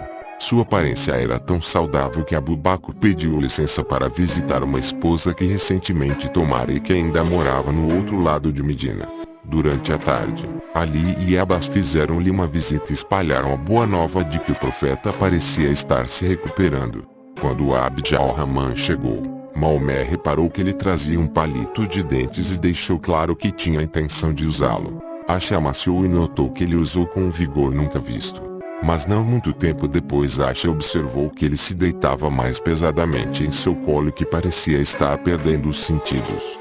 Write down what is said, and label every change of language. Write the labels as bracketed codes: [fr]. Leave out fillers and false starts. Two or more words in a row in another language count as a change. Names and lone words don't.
[pt] Sua aparência era tão saudável que Abu Bakr pediu licença para visitar uma esposa que recentemente tomara e que ainda morava no outro lado de Medina. Durante a tarde, Ali e Abbas fizeram-lhe uma visita e espalharam a boa nova de que o profeta parecia estar se recuperando. Quando Abd al-Rahman chegou, Maomé reparou que ele trazia um palito de dentes e deixou claro que tinha a intenção de usá-lo. Aisha amaciou e notou que ele usou com um vigor nunca visto. Mas não muito tempo depois Aisha observou que ele se deitava mais pesadamente em seu colo e que parecia estar perdendo os sentidos.